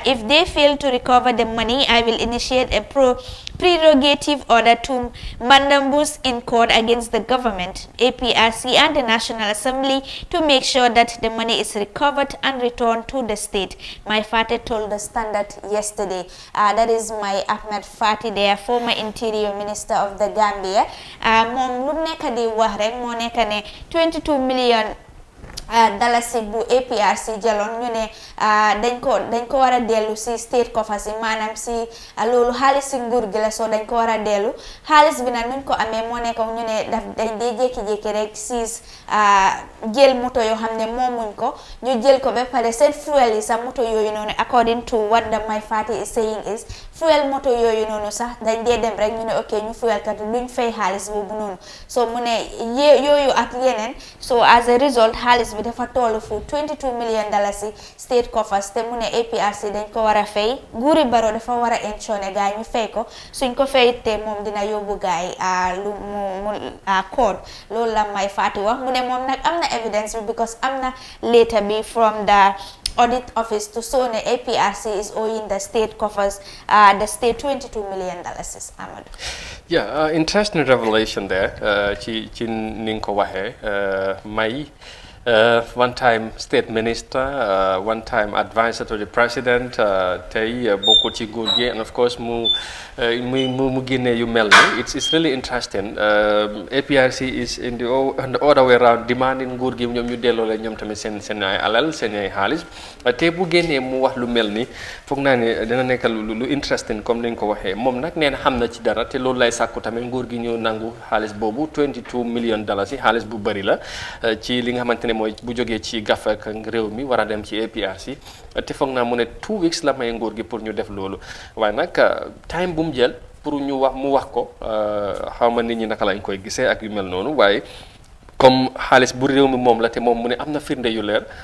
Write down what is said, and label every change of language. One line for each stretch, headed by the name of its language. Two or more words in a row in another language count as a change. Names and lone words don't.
English: If they fail to recover the money, I will initiate a prerogative order to Mandambus in court against the government, APRC and the National Assembly to make sure that the money is recovered and returned to the state. My Fati told the Standard yesterday. That is my Ahmed Fati there, former Interior Minister of the Gambia.
Wolof: Mom lu nekk di wax rek moo nekk ne 22 million dalasi bu APRC jaloon ñu ne dañ ko war a dellu si
English: state coffers
Wolof: yi maanaam si loolu xaalis si nguur gi la soo dañ ko war a dellu xaalis bi nag nuñ ko amee moo nekk ñu ne dañ dee jékki-jékki rek siis jël moto yoo xam ne moomuñ ko ñu jël ko ba pare seen fuel yi sax moto yooyu noonu
English: according to what the My Fati is saying is fuel
Wolof: moto yooyu noonu sax dañ dee dem rek ñu ne ok ñu fuel kat luñ fay xaalis boobu noonu so mu ne yooyu ak yeneen
English: so as a result
Wolof: xaalis bi dafa toll fu 22 million dalasi
English: state coffers
Wolof: te mu ne APRC dañ ko war a fay nguuri Barrow dafa war a ensure gaay ñu fay ko suñ ko fay te moom dina yóbbu gaay lu mu code loolu la My Fati wax mu ne moom nag am na evidence bi because am na later bi
English: from the audit office to show the APRC is owing the state coffers the state 22 million dollars. Amadou. Yeah, interesting revelation there.
Wolof: Ci ni nga ko waxee
English: May one time state minister, one time advisor to the president,
Wolof: tey bokku ci nguur gi,
English: and of course
Wolof: mu génne yu mel ni
English: it's really interesting. APRC is in the other way around demanding
Wolof: nguur gi ñoom ñu delloo la ñoom tamit seen ay alal seen ay xaalis te bu génnee mu wax lu mel ni foog naa ne dina nekk lu interesting comme ni nga ko waxee moom nag nee na xam na ci dara te loolu lay sàkku tamit nguur gi ñëw nangu xaalis boobu 22 million dollars yi xaalis bu bëri la ci li nga xamante ne mooy bu jógee ci gafa ak réew mi war a dem ci APRC te foog naa mu ne 2 weeks la may nguur gi pour ñu def loolu waaye nag time bu mu jël pour ñu wax mu wax ko xaw ma nit ñi naka lañ koy gisee ak yu mel noonu waaye comme xaalis bu réew mi moom la te moom mu ne am na firnde yu leer